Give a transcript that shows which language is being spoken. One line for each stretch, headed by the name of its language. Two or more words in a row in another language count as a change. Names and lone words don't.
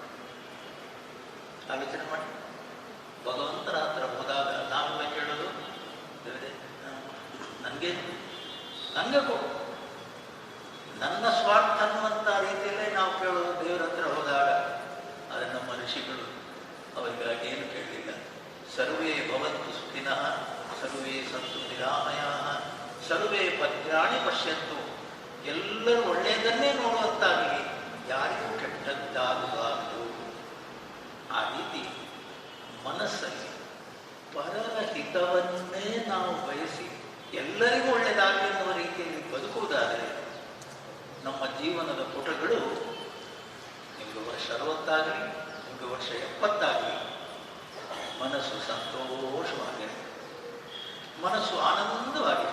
Kannada: ಆಲೋಚನೆ ಮಾಡಿ, ಭಗವಂತನ ಹತ್ರ ಹೋದಾಗ ನಾವೆಲ್ಲ ಕೇಳೋದು ನನಗೆ ಕೊಡು, ನನ್ನ ಸ್ವಾರ್ಥ ಅನ್ನುವಂಥ ರೀತಿಯಲ್ಲೇ ನಾವು ಕೇಳೋದು ದೇವರ ಹತ್ರ ಹೋದಾಗ. ಆದರೆ ನಮ್ಮ ಋಷಿಗಳು ಅವರಿಗಾಗಿ ಏನು ಕೇಳಲಿಲ್ಲ.
Sanskrit: ಸರ್ವೇ ಭವಂತು ಸುಖಿನಃ, ಸರ್ವೇ ಸಂತು ನಿರಾಮಯಾಃ, ಸರ್ವೇ ಭದ್ರಾಣಿ ಪಶ್ಯಂತು,
Kannada: ಎಲ್ಲರೂ ಒಳ್ಳೆಯದನ್ನೇ ನೋಡುವಂತಾಗಲಿ, ಯಾರಿಗೂ ಕೆಟ್ಟದ್ದಾಗಬಾರದು. ಆ ರೀತಿ ಮನಸ್ಸಲ್ಲಿ ಪರರ ಹಿತವನ್ನೇ ನಾವು ಬಯಸಿ ಎಲ್ಲರಿಗೂ ಒಳ್ಳೆಯದಾಗಲಿ ಎನ್ನುವ ರೀತಿಯಲ್ಲಿ ಬದುಕುವುದಾದರೆ ನಮ್ಮ ಜೀವನದ ಪುಟಗಳು, ನಿಮಗೆ ವರ್ಷ 60 ನಿಮಗೆ ವರ್ಷ 70 ಮನಸ್ಸು ಸಂತೋಷವಾಗಿದೆ, ಮನಸ್ಸು ಆನಂದವಾಗಿದೆ.